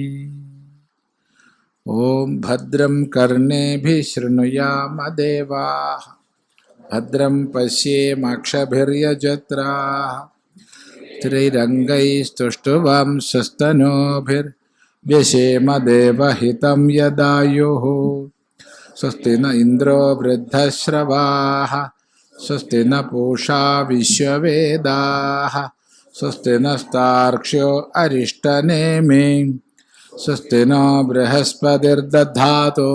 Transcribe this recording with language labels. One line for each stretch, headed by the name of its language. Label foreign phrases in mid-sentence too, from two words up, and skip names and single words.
Sanskrit: ഓം ഭദ്രം കർണേഭിः ശൃണുയാമ ദേവാः ഭദ്രം പശ്യേമാക്ഷഭിര്യജത്രാः സ്ത്രീരംഗൈസ്തുഷ്ടവാംസസ്തനൂഭിർव्यशेम देवहितं यदायुः. स्वस्ति न इन्द्रो वृद्धश्रवाः स्वस्ति न पूषा विश्ववेदाः स्वस्ति नस्तार्क्ष्यो अरिष्टनेमि स्वस्ति नो बृहस्पतिर्दधातु.